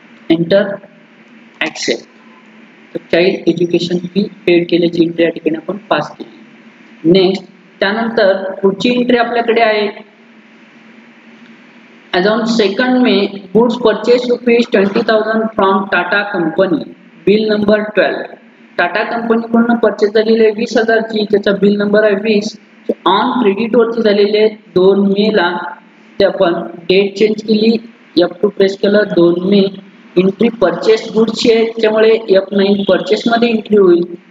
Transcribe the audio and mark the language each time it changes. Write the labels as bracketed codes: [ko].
[mr] Enter accept. Child education fee paid केल्याची entry या ठिकाणी आपण पास केली. नेक्स्ट त्यानंतर पुढची एंट्री आपल्याकडे आहे. [en] As on 2 May, goods purchased ₹20,000 from Tata Company. Bill number 12. [mr] Tata company कडून परचेस झालेले 20,000 ची, त्याचा बिल नंबर आहे 20. ऑन क्रेडिट वरती झालेले 2 मे ला. ते आपण डेट चेंज केली. F2 प्रेस केलं. 2 मे. एंट्री परचेस गुड्सची आहे, त्यामुळे F9 परचेस मध्ये एंट्री होईल.